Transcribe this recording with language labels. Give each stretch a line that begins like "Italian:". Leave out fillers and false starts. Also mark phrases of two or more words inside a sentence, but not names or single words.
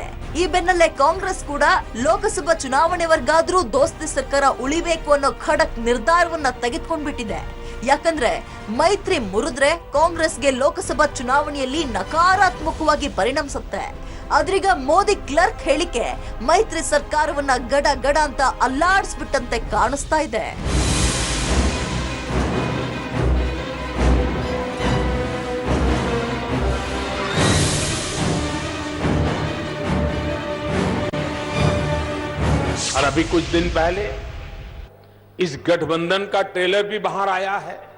Kannada: ಈ ಬೆನ್ನಲ್ಲೇ ಕಾಂಗ್ರೆಸ್ ಕೂಡ ಲೋಕಸಭಾ ಚುನಾವಣೆವರೆಗಾದ್ರೂ ದೋಸ್ತಿ ಸರ್ಕಾರ ಉಳಿಬೇಕು ಅನ್ನೋ ಖಡಕ್ ನಿರ್ಧಾರವನ್ನ ತೆಗೆದುಕೊಂಡ್ಬಿಟ್ಟಿದೆ. ಯಾಕಂದ್ರೆ ಮೈತ್ರಿ ಮುರಿದ್ರೆ ಕಾಂಗ್ರೆಸ್ಗೆ ಲೋಕಸಭಾ ಚುನಾವಣೆಯಲ್ಲಿ ನಕಾರಾತ್ಮಕವಾಗಿ ಪರಿಣಮಿಸುತ್ತೆ. ಆದ್ರೀಗ ಮೋದಿ ಕ್ಲರ್ಕ್ ಹೇಳಿಕೆ ಮೈತ್ರಿ ಸರ್ಕಾರವನ್ನ ಗಡ ಗಡ ಅಂತ ಅಲ್ಲಾಡಿಸ್ಬಿಟ್ಟಂತೆ ಕಾಣಿಸ್ತಾ ಇದೆ.
Hindi: और अभी कुछ दिन पहले इस गठबंधन का ट्रेलर भी बाहर आया है.